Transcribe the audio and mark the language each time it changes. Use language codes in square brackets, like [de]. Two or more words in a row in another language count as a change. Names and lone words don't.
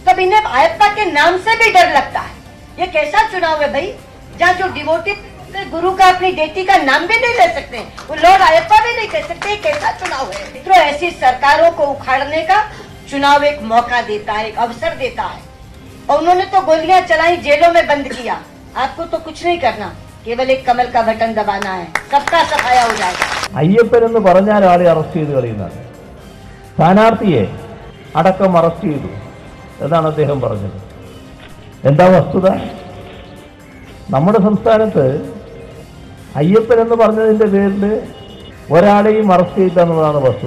[hi] तब इन्हें आयप्पा के नाम से भी डर लगता है। ये कैसा चुनाव है भाई, जहाँ जो डिवोटेड गुरु का अपनी बेटी का नाम भी नहीं ले सकते, वो लॉर्ड आयप्पा भी नहीं कह सकते। कैसा चुनाव है मित्रों? ऐसी सरकारों को उखाड़ने का चुनाव एक मौका देता है, एक अवसर देता है। और उन्होंने तो गोलियां चलाई, जेलों में बंद किया। आपको तो कुछ नहीं करना, केवल एक कमल का बटन दबाना है, सबका सफाया हो जाएगा। [ml] അയ്യപ്പൻ എന്ന് പറഞ്ഞാൽ ആളെ അറസ്റ്റ് ചെയ്ത് കളയുന്നതാണ്. സ്ഥാനാർത്ഥിയെ അടക്കം അറസ്റ്റ് ചെയ്തു എന്നാണ് അദ്ദേഹം പറഞ്ഞത്. എന്താ വസ്തുത? നമ്മുടെ സംസ്ഥാനത്ത് അയ്യപ്പൻ എന്ന് പറഞ്ഞതിന്റെ പേരിൽ ഒരാളെയും അറസ്റ്റ് ചെയ്തെന്നതാണ് വസ്തുത.